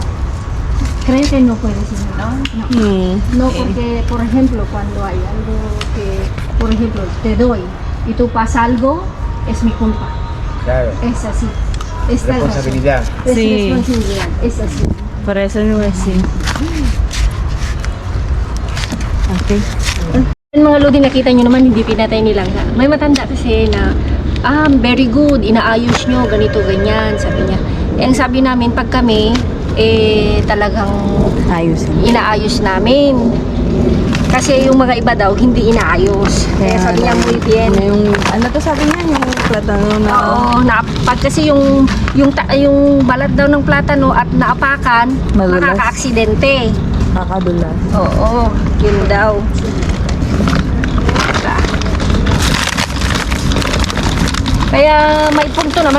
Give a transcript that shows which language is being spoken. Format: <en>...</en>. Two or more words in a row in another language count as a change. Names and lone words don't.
<es>Creo que no puede, señora. ¿no? No, porque, por ejemplo, cuando hay algo que, por ejemplo, te doy y tú pasa algo, es mi culpa. Claro. Es así. Esta es Responsabilidad. razón. Es Sí. responsabilidad, es así. Para eso no es así. Okay.</es> <tl>Yung mga lodi nakita nyo naman, hindi pinatay nilang. May matanda kasi na,</tl> <en>very good,</en> <tl>inaayos nyo, ganito, ganyan, sabi niya. Eh, ang sabi namin, pag kami, talagang Ayusin. inaayos namin. Kasi yung mga iba daw, hindi inaayos. Kaya sabi niya,</tl> <es>muy bien.</es> <tl>Yung, ano to sabi niya? Yung platano na... Oo, pag kasi yung balat daw ng platano at naapakan, Madulas. makaka-aksidente. Kakadulas. Oo, yun daw. Kaya may punto naman.</tl>